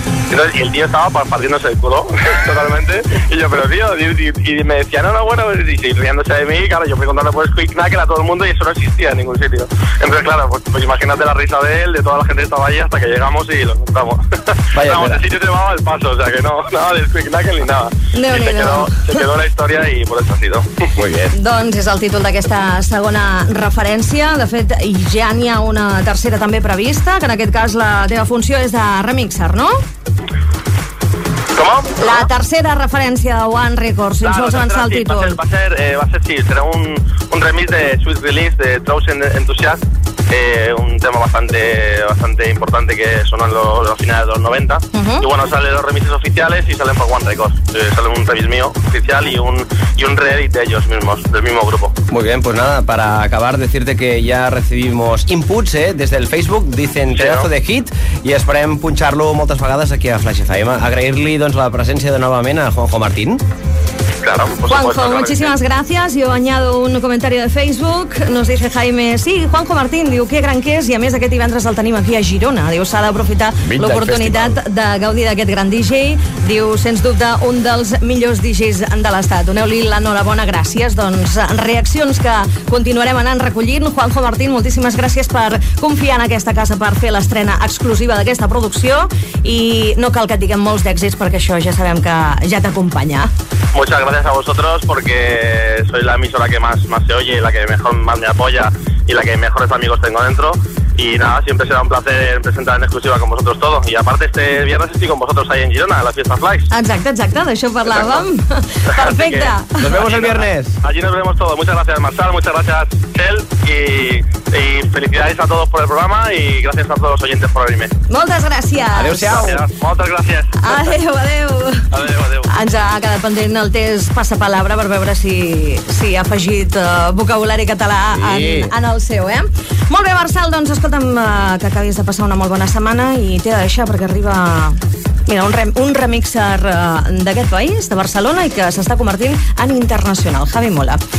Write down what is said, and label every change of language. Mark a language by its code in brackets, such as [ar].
[es] Entonces, y el tío estaba partiéndose el culo, totalmente. Y yo, pero tío, y me decía, no, bueno, y riéndose de mí. Y claro, yo fui contando por Squeak Knuckle a todo el mundo y eso no existía en ningún sitio. Entonces, claro, pues imagínate la risa de él, de toda la gente que estaba allí, hasta que llegamos y lo encontramos. Vaya, vamos, el sitio se llamaba El Paso, o sea que no, nada de Squeak Knuckle ni nada. No, y se quedó la historia y por eso ha sido. Muy bien. [ca] Doncs és el títol d'aquesta segona referència. De fet, ja n'hi ha una tercera també prevista, que en aquest cas la teva funció és de remixer, no? [es] ¿Cómo? La tercera referencia de One Records, claro, si os avanza el título. Será un remix de Sweet Release de Thousand Enthusiasts, un tema bastante, bastante importante que sonó en los finales de los 90. Uh-huh. Y bueno, salen los remixes oficiales y salen por One Records. Sale un remix mío oficial y un reedit de ellos mismos, del mismo grupo. Muy bien, pues nada, para acabar, decirte que ya recibimos inputs desde el Facebook. Dicen pedazo, ¿no?, de hit, y [ca] esperem punxar-lo moltes vegades aquí a Flash FM. Agrair-li doncs la presència de novament a Juanjo Martín. [es] claro, por Juanjo, supuesto, claro, muchísimas gracias. Yo añado un comentario de Facebook. Nos dice Jaime, sí, [ca] Juanjo Martín, diu, que gran que és, i a més aquest divendres el tenim aquí a Girona. Diu, s'ha d'aprofitar l'oportunitat de gaudir d'aquest gran DJ. Diu, sens dubte, un dels millors DJs de l'estat. Doneu-li l'enhorabona, gràcies. Doncs reaccions que continuarem anant recollint. Juanjo Martín, moltíssimes gràcies per confiar en aquesta casa per fer l'estrena exclusiva d'aquesta producció, i no cal que et diguem molts d'èxits, perquè això ja sabem que ja t'acompanya. [es] Muchas gracias a vosotros, porque soy la emisora que más se oye, la que mejor más me apoya y la que mejores amigos tengo dentro. Y nada, siempre será un placer presentar en exclusiva con vosotros todos. Y aparte, este viernes estoy con vosotros ahí en Girona, a la fiesta Flies. [ca] Exacte, exacte, d'això parlàvem. Exacte. Perfecte. [es] Nos vemos el viernes. Allí nos vemos todos. Muchas gracias, Marçal, muchas gracias, Cel. Y felicidades a todos por el programa y gracias a todos los oyentes por venir. [ca] Moltes gràcies. Adéu-siau. Moltes gràcies. Adéu, adéu. Ens ha quedat pendent el test passapalabra per veure si ha afegit vocabulari català, sí, en el seu, eh? Molt bé, Marçal, doncs escolta'm, que acabis de passar una molt bona setmana, i t'he de deixar perquè arriba, mira, un remixer d'aquest país, de Barcelona, i que s'està convertint en internacional, Javi Mola.